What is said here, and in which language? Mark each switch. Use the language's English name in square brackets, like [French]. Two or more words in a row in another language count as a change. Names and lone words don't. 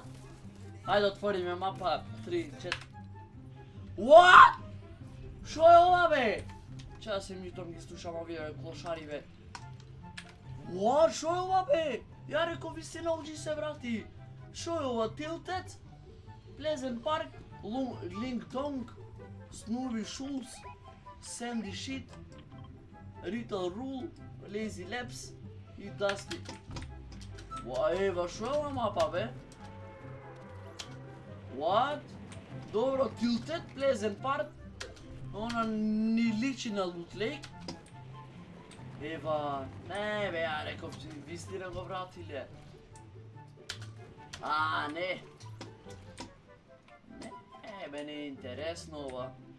[Macedonian] Ајде отвориме мапа 3, 4. What? Шо е ова бе? Чаа се митом ги слушам овие клошари бе. What? Шо е ова бе? Ја реков вистина OG се врати. Шо е ова? Tilted? Pleasant Park? Ling Dong? Snowy Shoes? Sandy Shit? Retail Rule? Lazy Labs? И Dusty. Ева, шо е ова мапа бе? What? Добро, Tilted? Pleasant Park? Она ни личи на Loot Lake? Ева, не бе, ја реков, че вистина го вратиле. Не. Не бе, не е интересно ова.